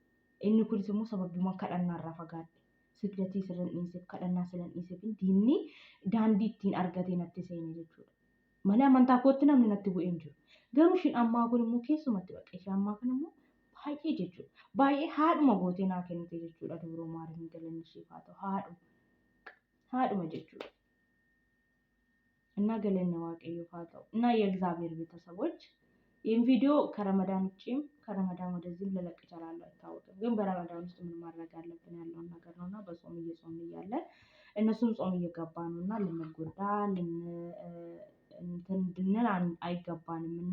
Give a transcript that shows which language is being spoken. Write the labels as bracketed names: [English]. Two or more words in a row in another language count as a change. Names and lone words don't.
[Oromo] Inni kunis immoo sababiiwwan kadhannaarraa fagaadhe. Sirgatii sirran dhiisee kadhannaa sirran dhiisee diinni daandii ittiin argatee natti seene jechuudha. Malee amantaa kootti namni natti bu'ee hin jiru. Garuu ishiin ammaa kun immoo keessumatti baqqee ishee ammaa kun immoo baay'ee jechuudha. Baay'ee haadhuma gootee naa kennite jechuudha dubroo maariin galanni isheef haa ta'u haadhuma jechuudha. [Amharic] እና ገለነ ዋቀዮ ፋታው እና የእግዚአብሔር ቤተሰቦች ይህን ቪዲዮ ከረመዳን ውጪም ከረመዳን ወደዚህም ልለቅ እችላለሁ አይታወቅም። ግን በረመዳን ውስጥ ምን ማድረግ አለብን ያለውን ነገር ነውና በጾም እየጾምን እያለ እነሱም ጾም እየገባ ነውና ልንጎዳ እንድንል አይገባንምና